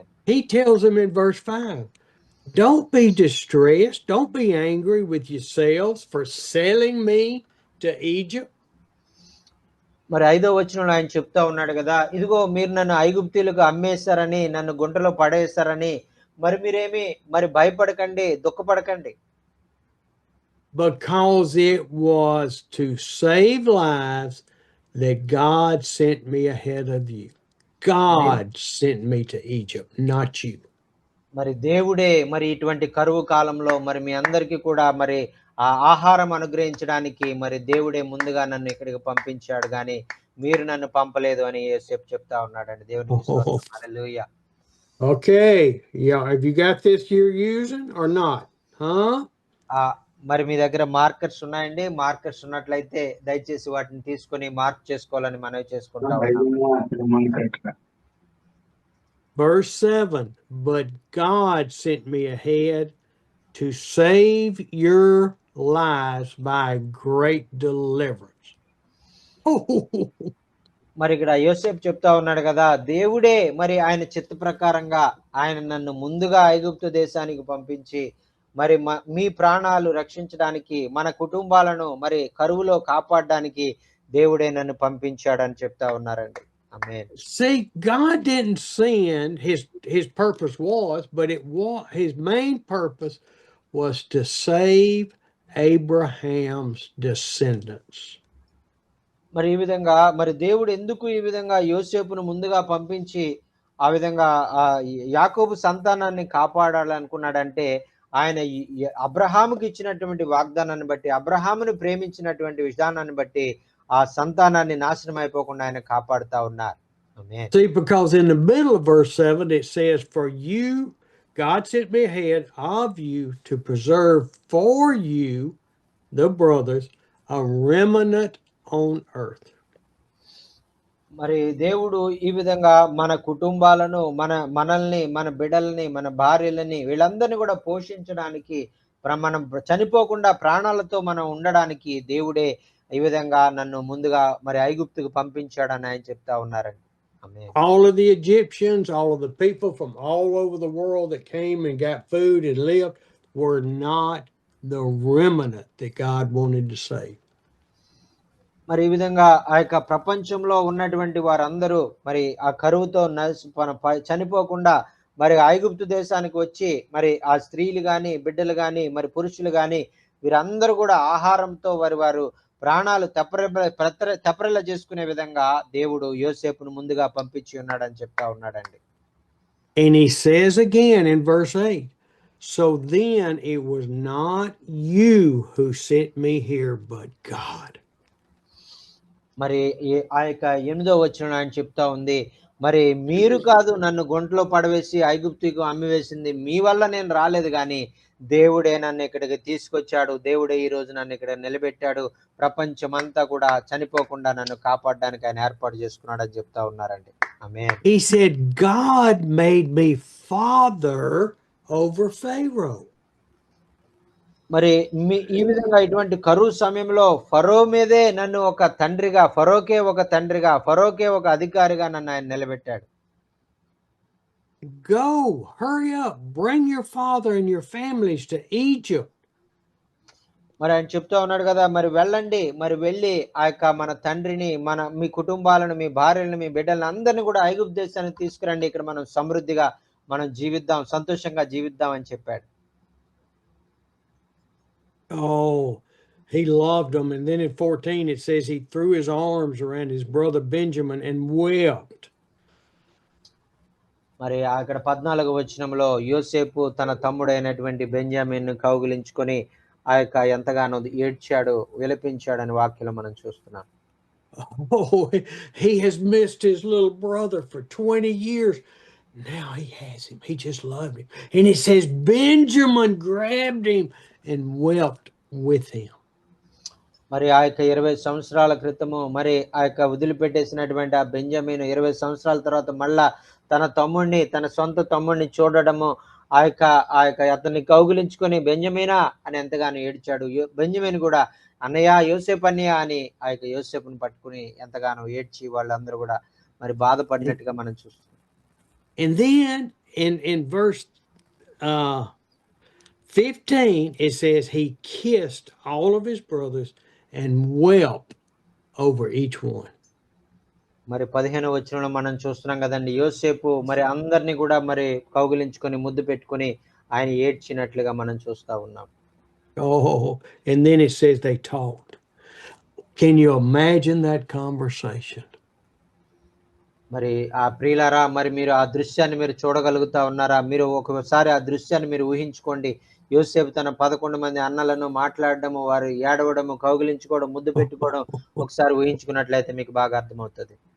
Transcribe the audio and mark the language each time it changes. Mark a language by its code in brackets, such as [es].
[en] He tells them in verse 5, don't be distressed, don't be angry with yourselves for selling me to Egypt. [te] మరి 5వ వచనంలో ఆయన చెప్తా ఉన్నాడు కదా, ఇదిగో మీరు నన్ను ఐగుప్తీయులకు అమ్మేశారని, నన్ను గుంటలో పడేశారని మరి మీరేమి మరి భయపడకండి, దుఃఖపడకండి. [en] Because it was to save lives that God sent me ahead of you. God sent me to Egypt, not you. [te] మరి దేవుడే మరి ఇటువంటి కరువు కాలంలో మరి మీ అందరికీ కూడా మరి ఆ ఆహారం అనుగ్రహించడానికి మరి దేవుడే ముందుగా నన్ను ఇక్కడికి పంపించాడు గాని మీరు నన్ను పంపలేదు అని యేసేపు చెప్తా ఉన్నాడండి. దేవునికి స్తోత్రం. హల్లెలూయా. [en] Okay. Yeah, have you got this you're using or not? Huh? [te] మరి మీ దగ్గర మార్కర్స్ ఉన్నాయండి. మార్కర్స్ ఉన్నట్లయితే దయచేసి వాటిని తీసుకొని మార్క్ చేసుకోవాలని మనవి చేసుకుంటా ఉన్నాం. [en] Verse 7, but God sent me ahead to save your lives by great deliverance. [te] మరి ఇక్కడ యోసేపు చెప్తా ఉన్నాడు కదా, దేవుడే మరి ఆయన చిత్త ప్రకారంగా ఆయన నన్ను ముందుగా ఐగుప్తు దేశానికి పంపించి మరి మీ ప్రాణాలు రక్షించడానికి, మన కుటుంబాలను మరి కరువులో కాపాడడానికి దేవుడే నన్ను పంపించాడని చెప్తా ఉన్నారండి. ఆమేన్. [en] See, God didn't send his purpose was, but his main purpose was to save Abraham's descendants. [te] మరి ఈ విధంగా మరి దేవుడు ఎందుకు ఈ విధంగా యోసేపును ముందుగా పంపించి ఆ విధంగా యాకోబు సంతానాన్ని కాపాడాలనుకున్నాడంటే ఆయన అబ్రహాముకి ఇచ్చినటువంటి వాగ్దానాన్ని బట్టి అబ్రహామును ప్రేమించినటువంటి విధానాన్ని బట్టి ఆ సంతానాన్ని నాశనం అయిపోకుండా ఆయన కాపాడుతా ఉన్నారు. [en] See, because in the middle of verse 7 it says, "For you, God sent me ahead of you to preserve for you, the brothers, a remnant on earth." [te] మరి దేవుడు ఈ విధంగా మన కుటుంబాలను మనల్ని మన బిడ్డల్ని మన భార్యలని వీళ్ళందరినీ కూడా పోషించడానికి మనం చనిపోకుండా ప్రాణాలతో మనం ఉండడానికి దేవుడే ఈ విధంగా నన్ను ముందుగా మరి ఐగుప్తుకు పంపించాడని ఆయన చెప్తా ఉన్నారండి. [en] All of the Egyptians, all of the people from all over the world that came and got food and lived were not the remnant that God wanted to save. [te] మరి ఈ విధంగా ఆ యొక్క ప్రపంచంలో ఉన్నటువంటి వారందరూ మరి ఆ కరువుతో చనిపోకుండా మరి ఐగుప్తు దేశానికి వచ్చి మరి ఆ స్త్రీలు గాని బిడ్డలు గాని మరి పురుషులు గాని వీరందరూ కూడా ఆహారంతో వారు ప్రాణాలు తెప్పరిల్ల చేసుకునే విధంగా దేవుడు యోసేపును ముందుగా పంపించి ఉన్నాడని చెప్తా ఉన్నాడండి. [en] And he says again in verse 8, "So then it was not you who sent me here, but God." [te] మరి ఆ యొక్క 8వ వచనం ఆయన చెప్తా ఉంది, మరి మీరు కాదు నన్ను గుంటలో పడవేసి ఐగుప్తుకు అమ్మివేసింది, మీ వల్ల నేను రాలేదు గాని దేవుడే నన్ను ఇక్కడికి తీసుకొచ్చాడు, దేవుడే ఈ రోజు నన్ను ఇక్కడ నిలబెట్టాడు, ప్రపంచమంతా కూడా చనిపోకుండా నన్ను కాపాడడానికి ఆయన ఏర్పాటు చేసుకున్నాడు అని చెప్తా ఉన్నారండి. ఆమేన్. [en] He said, "God made me father over Pharaoh." [te] మరి ఈ విధంగా ఇటువంటి కరువు సమయంలో ఫరో మీదే నన్ను ఒక తండ్రిగా, ఫరోకే ఒక అధికారిగా నన్ను ఆయన నిలబెట్టాడు. [en] Go, hurry up, bring your father and your families to Egypt. [te] మరి ఆయన చెప్తా ఉన్నాడు కదా, మరి వెళ్ళండి, మరి వెళ్ళి ఆ యొక్క మన తండ్రిని మీ కుటుంబాలను మీ భార్యలను మీ బిడ్డలను అందరినీ కూడా ఐగుప్తు దేశానికి తీసుకురండి, ఇక్కడ మనం సమృద్ధిగా మనం జీవిద్దాం, సంతోషంగా జీవిద్దాం అని చెప్పాడు. [en] Oh, he loved them. And then in 14 it says he threw his arms around his brother Benjamin and wept. [te] మరి అక్కడ 14వ వచనంలో యోసేపు తన తమ్ముడైనటువంటి బెంజమిన్ను కౌగిలించుకొని ఆ యొక్క ఎంతగానో ఏడ్చాడు, విలపించాడు అని వాక్యంలో మనం చూస్తున్నాం. [en] Oh, he has missed his little brother for 20 years. Now he has him. He just loved him. And it says Benjamin grabbed him and wept with him. [te] మరి ఆ యొక్క 20 సంవత్సరాల క్రితము మరి ఆ యొక్క వదిలిపెట్టేసినటువంటి ఆ బెంజమిన్ 20 సంవత్సరాల తర్వాత మళ్ళా తన సొంత తమ్ముడిని చూడడము, ఆ యొక్క అతన్ని కౌగిలించుకొని బెంజమినా అని ఎంతగానో ఏడ్చాడు. బెంజమిన్ కూడా అన్నయ్య, యోసేపు అన్నయ్య అని ఆ యొక్క యోసేపుని పట్టుకుని ఎంతగానో ఏడ్చి వాళ్ళందరూ కూడా మరి బాధపడినట్టుగా మనం చూస్తున్నాం. [en] And then in verse 15 it says he kissed all of his brothers and wept over each one. [te] మరి 15వ వచనంలో మనం చూస్తున్నాం కదండి, యోసేపు మరి అందరినీ కూడా మరి కౌగిలించుకొని ముద్దు పెట్టుకొని ఆయన ఏడ్చినట్లుగా మనం చూస్తా ఉన్నాం. [en] Oh, and then it says they talked. Can you imagine that conversation? [te] మరి ఆ ప్రియులారా, మరి మీరు ఆ దృశ్యాన్ని మీరు చూడగలుగుతా ఉన్నారా? మీరు ఒకసారి ఆ దృశ్యాన్ని మీరు ఊహించుకోండి. యోసేపు తన 11 మంది అన్నలను మాట్లాడడము, వారు ఏడవడము, కౌగిలించుకోవడం, ముద్దు పెట్టుకోవడం ఒకసారి ఊహించుకున్నట్లయితే మీకు బాగా అర్థమవుతుంది.